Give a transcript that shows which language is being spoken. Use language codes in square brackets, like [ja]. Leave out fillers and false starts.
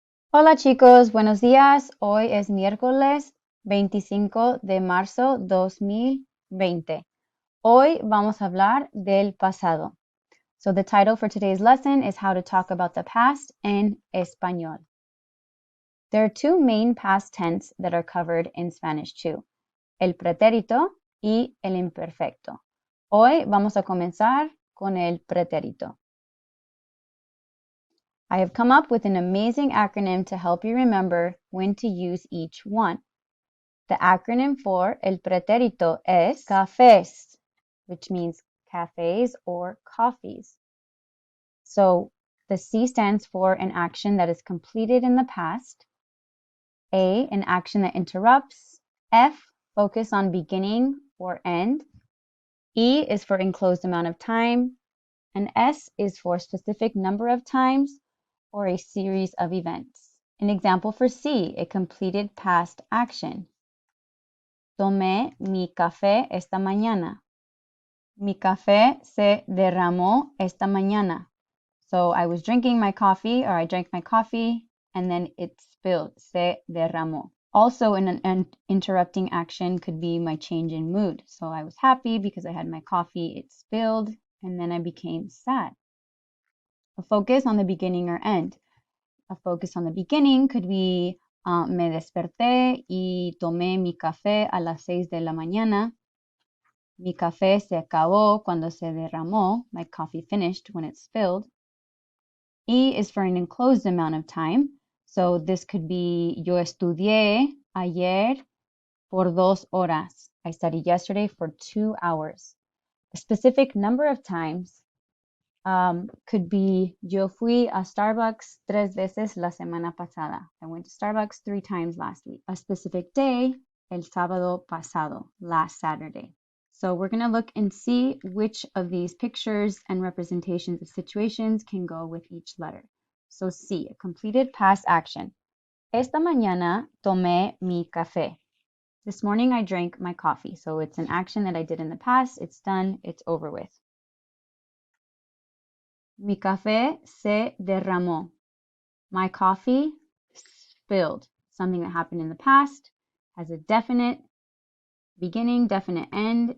[es] Hola chicos, buenos días. Hoy es miércoles 25 de marzo 2020. Hoy vamos a hablar del pasado. [en] So the title for today's lesson is How to Talk About the Past in Español. There are two main past tense that are covered in Spanish too, [es] el pretérito y el imperfecto. Hoy vamos a comenzar con el pretérito. [en] I have come up with an amazing acronym to help you remember when to use each one. The acronym for [es] el pretérito es cafés, [en] which means cafes or coffees. So the C stands for an action that is completed in the past. A, an action that interrupts. F, focus on beginning or end. E is for enclosed amount of time. And S is for specific number of times or a series of events. An example for C, a completed past action. [es] Tomé mi café esta mañana. Mi café se derramó esta mañana. [en] So I was drinking my coffee, or I drank my coffee, and then it spilled. [es] Se derramó. [en] Also, an interrupting action could be my change in mood. So I was happy because I had my coffee, it spilled, and then I became sad. A focus on the beginning or end. A focus on the beginning could be [es] me desperté y tomé mi café a las 6 de la mañana. Mi café se acabó cuando se derramó. [en] My coffee finished when it spilled. E is for an enclosed amount of time. So this could be [es] yo estudié ayer por 2 horas. [en] I studied yesterday for 2 hours. A specific number of times could be [es] yo fui a Starbucks 3 veces la semana pasada. [en] I went to Starbucks 3 times last week. A specific day, [es] el sábado pasado, [en] last Saturday. So we're going to look and see which of these pictures and representations of situations can go with each letter. So C, a completed past action. [es] Esta mañana tomé mi café. [en] This morning I drank my coffee. So it's an action that I did in the past. It's done. It's over with. [es] Mi café se derramó. [en] My coffee spilled. Something that happened in the past has a definite beginning, definite end.